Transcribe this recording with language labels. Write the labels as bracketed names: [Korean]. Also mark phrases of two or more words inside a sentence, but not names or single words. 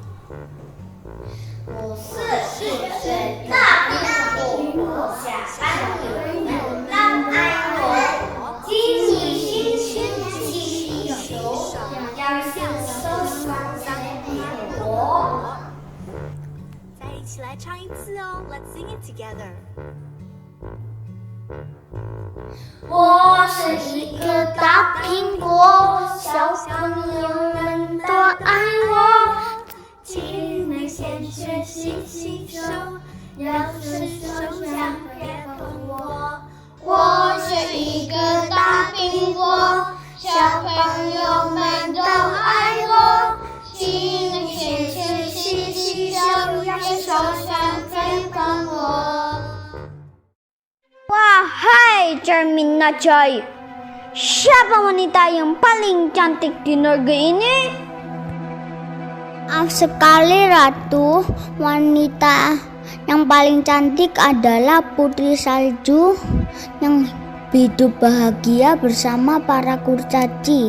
[Chinese] 我是个大苹果，小朋友们都爱我，请你先去洗洗手，要是手脏别碰我。再一起来唱一次哦 ， [English] Let's sing it together。 [Chinese] 我是一个大苹果，小朋友们都爱我，请你先去洗洗手，要是手脏别碰我。我是一个大苹果，小朋友们都爱我，请你先去洗洗手，要是手脏别碰我。 [Indonesian] Wahai cermin ajaib, siapa wanita yang paling cantik di negeri ini? Maaf sekali Ratu, wanita yang paling cantik adalah Putri Salju yang hidup bahagia bersama para kurcaci.